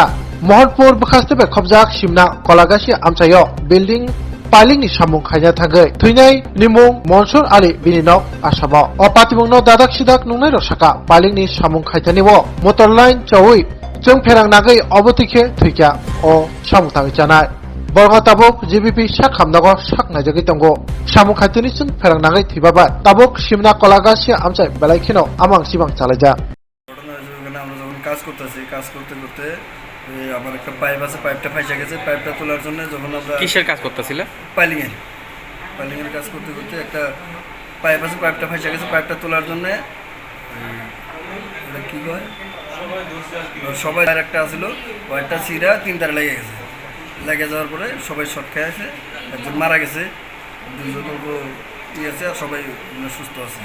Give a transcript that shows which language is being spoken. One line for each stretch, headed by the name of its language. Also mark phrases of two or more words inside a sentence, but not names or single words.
Kok Borok: Mohanpur bkhastebe khobjak simna kolagasi amchayo
English: building piling
Kok Borok: ni samung khaina thagai thuinai nimung Monsur Ali bininok asamo o patimung no dadak sidak nungnai rosaka piling ni samung khaitanibo
English: motor line
Kok Borok: chawi jung pherang nagai obotike thuikya o samung tangi janai Borga tabok GBP sak hamnago sak najagi tongo samung khaitani sun pherang nagai thibaba tabok simna kolagasi amchai belaikino amang sibang chalaja
Bangla: ঘটনা আমরা যখন কাজ করতেছি কাজ করতে করতে আমার একটা পাইপ আছে পাইপটা ফাইসা গেছে পাইপটা তোলার জন্য যখন আমরা কিসের কাজ করতেছিল? পাইলিংয়ের কাজ করতে করতে একটা পাইপ আছে পাইপটা ফাইসা গেছে পাইপটা তোলার জন্য এটা কি কয় সবাই আর একটা আছিল ওইটা ছিঁড়া তিনটার লেগে গেছে লেগে যাওয়ার পরে সবাই শর্ট খেয়ে আছে একজন মারা গেছে দুজন ই আছে আর সবাই সুস্থ আছে।